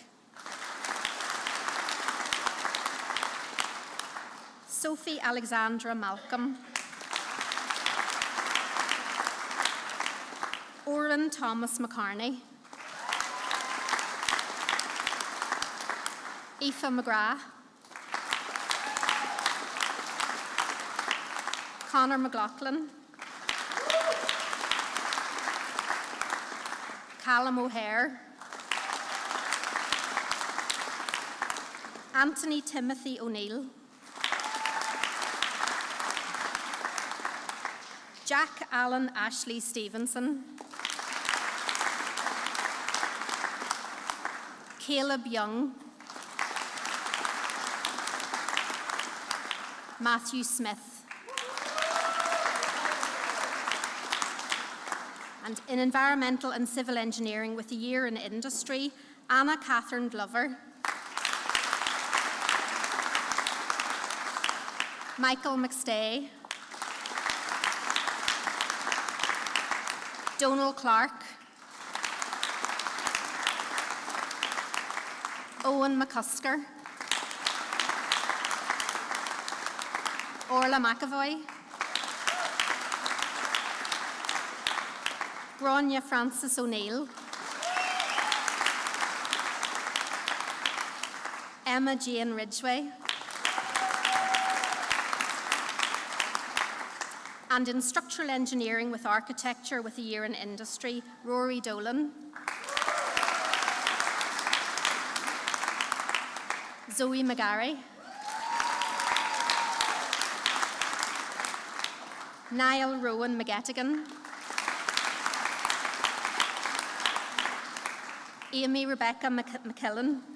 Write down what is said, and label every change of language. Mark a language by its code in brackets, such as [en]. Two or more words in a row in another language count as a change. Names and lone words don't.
[en] Sophie Alexandra Malcolm, Oren Thomas McCartney, Aoife McGrath, Conor McLaughlin, Callum O'Hare, Anthony Timothy O'Neill, Jack Allen Ashley Stevenson, Caleb Young, Matthew Smith. And in Environmental and Civil Engineering with a year in industry, Anna Catherine Glover, Michael McStay, Donald Clark, Owen McCusker, Orla McAvoy, Grania Francis O'Neill, Emma Jane Ridgway, and in Structural Engineering with Architecture with a year in industry, Rory Dolan, Zoe McGarry, Niall Rowan McGettigan, Amy Rebecca McKillen,